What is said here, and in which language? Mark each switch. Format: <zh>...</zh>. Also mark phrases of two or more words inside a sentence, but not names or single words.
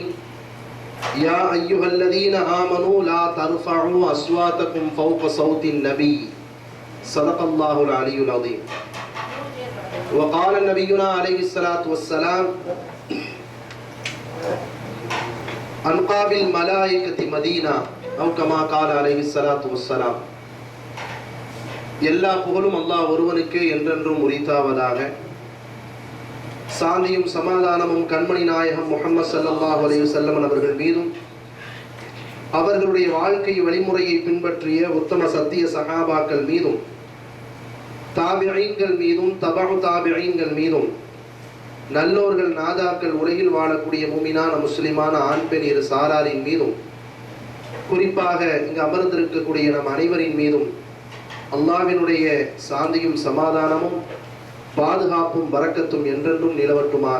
<ar>يا أيها الذين آمنوا لا ترفعوا أصواتكم فوق صوت النبي صدق الله العلي العظيم. وقال نبينا عليه الصلاة والسلام: أنقى بالملائكة مدينة أو كما قال عليه الصلاة والسلام.</ar> <ta>எல்லா புகழும் அல்லாஹ் ஒருவனுக்கே என்றென்றும் உரித்தாவதாக. சாந்தியும் சமாதானமும் கண்மணி நாயகம் முஹம்மது</ta> <ar>صلى الله عليه وسلم</ar> <ta>அவர்கள் மீதும், அவர்களுடைய வாழ்க்கை வழிமுறையை பின்பற்றிய உத்தம சத்திய சஹாபாக்கள் மீதும், தாபிஈன்கள் மீதும், தபஉ தாபிஈன்கள் மீதும், நல்லோர்கள் நாதாக்கள், உலகில் வாழக்கூடிய முமினான முஸ்லிமான ஆண் பெண் இரு சாராரின் மீதும், குறிப்பாக இங்கு அமர்ந்திருக்கக்கூடிய நம் அனைவரின் மீதும் அல்லாஹ்வினுடைய சாந்தியும் சமாதானமும் பாதுகாப்பும் பரக்கத்தும் என்றென்றும் நிலவட்டுமாக.</ta>